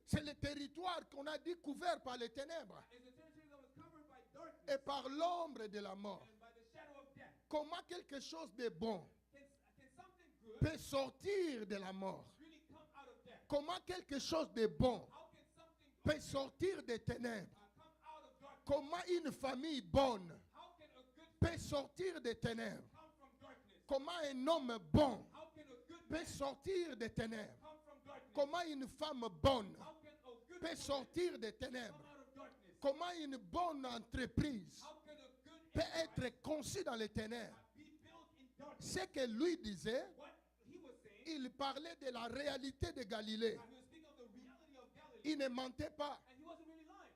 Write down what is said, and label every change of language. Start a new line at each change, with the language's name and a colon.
French: C'est le territoire qu'on a dit couvert par les ténèbres
English: It's a territory that was covered by darkness
French: et par l'ombre de la mort.
English: and by the shadow of death.
French: Comment quelque chose de bon
English: Can something good
French: peut sortir de la mort?
English: really come out of death?
French: Comment quelque chose de bon
English: How can something
French: peut sortir des ténèbres?
English: come out of darkness?
French: Comment une famille bonne
English: How can a good
French: peut sortir des ténèbres?
English: come from darkness?
French: Comment un homme bon
English: How can a good
French: peut sortir des ténèbres?
English: come from darkness?
French: Comment une femme bonne
English: How can a good
French: peut sortir des ténèbres?
English: come out of darkness?
French: Comment une bonne entreprise
English: How can a good
French: peut
English: enterprise
French: être conçue dans les ténèbres?
English: be built in darkness?
French: Ce que lui disait,
English: What he was saying,
French: il parlait de la réalité de Galilée.
English: he was speaking of the reality of Galilee,
French: Il ne mentait pas,
English: and he wasn't really lying.